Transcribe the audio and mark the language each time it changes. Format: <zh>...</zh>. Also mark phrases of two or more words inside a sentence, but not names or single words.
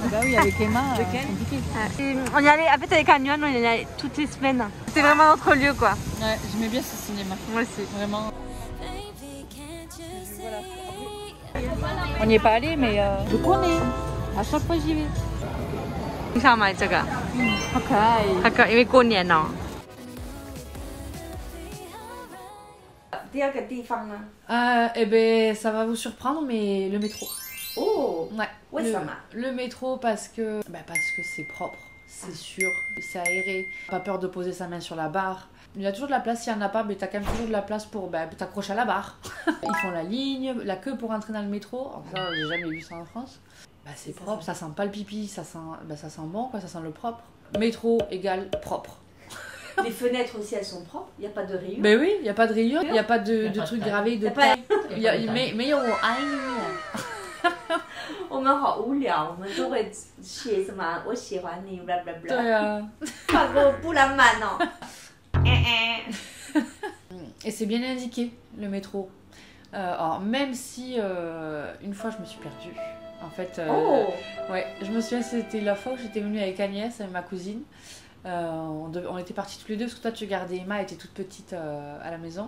<fr>Ah bah oui, avec Emma, c'est compliqué. Ouais. On y allait, en fait avec Agnon, on y allait toutes les semaines. C'était vraiment notre lieu quoi. Ouais, j'aimais bien ce cinéma. Moi aussi. Vraiment. On n'y est pas allé, mais je connais. À chaque fois j'y vais.</fr> <zh>你想买这个？好可爱。好可爱，因为过年哦。第二个地方呢？</zh> <fr>Eh ben, ça va vous surprendre, mais le métro. Oh! Ouais. Le métro parce que c'est propre, c'est sûr, c'est aéré. Pas peur de poser sa main sur la barre. Il y a toujours de la place, s'il n'y en a pas, mais t'as quand même toujours de la place pour t'accrocher à la barre. Ils font la ligne, la queue pour entrer dans le métro. Alors ça, j'ai jamais vu ça en France. C'est propre, ça sent pas le pipi, ça sent bon, quoi, ça sent le propre. Métro égale propre. Les fenêtres aussi, elles sont propres, il n'y a pas de rayures. Ben oui, il n'y a pas de rayures, il n'y a pas de trucs gravés de taille.</fr> <zh>Mais 有爱你。我们好无聊，我们都会写什么我喜欢你 blah blah blah。对啊。法国不浪漫哦。</zh> <fr>Et c'est bien indiqué, le métro. Alors, même si une fois je me suis perdue. En fait, ouais, je me souviens, c'était la fois où j'étais venue avec Agnès, avec ma cousine. On était partis tous les deux parce que toi tu gardais Emma, elle était toute petite à la maison.</fr>